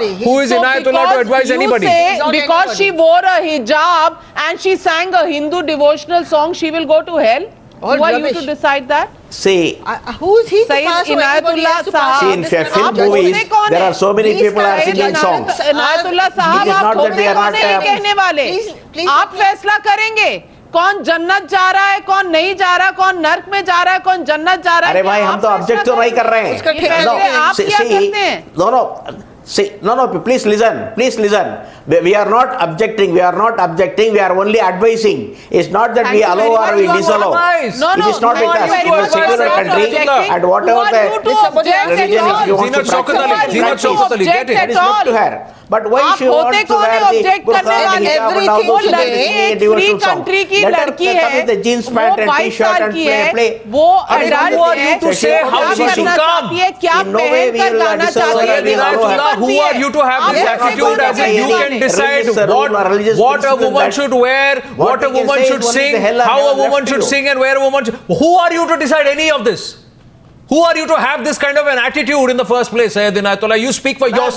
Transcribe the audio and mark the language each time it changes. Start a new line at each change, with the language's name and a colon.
English: Who is Inayatullah to advise anybody? Because she wore a hijab and she sang a Hindu devotional song, she will go to hell? Who are you to decide that? See, who is he to pass? See, in film movies, there are so many people are singing songs.
Hindi: Inayatullah साहब, आप कहने वाले, आप फैसला करेंगे कौन जन्नत जा रहा है, कौन नहीं जा रहा, कौन नर्क में जा रहा है, कौन जन्नत जा रहा है? अरे भाई, हम तो ऑब्जेक्ट तो नहीं कर रहे हैं। आप क्या करते हैं?
English: No, please listen. We are not objecting. We are only advising. It's not that we allow or we disallow. It is not with us. In a secular country, and whatever the religion is, you want to practice. Zinat Shaukat, get it? That is not to her. But why she wants to wear the burqa and hijab and all those things?
Hindi: Free country की लड़की है,
English: come with the jeans pant and t-shirt and play.
Hindi: वो adult है,
English: to say how she should come?
Hindi: क्या पहन कर गाना चाहती है?
English: Who are you to have this attitude as if you can decide what a woman should wear, what a woman should sing, how a woman should sing and where a woman should... Who are you to decide any of this? Who are you to have this kind of an attitude in the first place, Sayyid Inayatullah? You speak for yourself.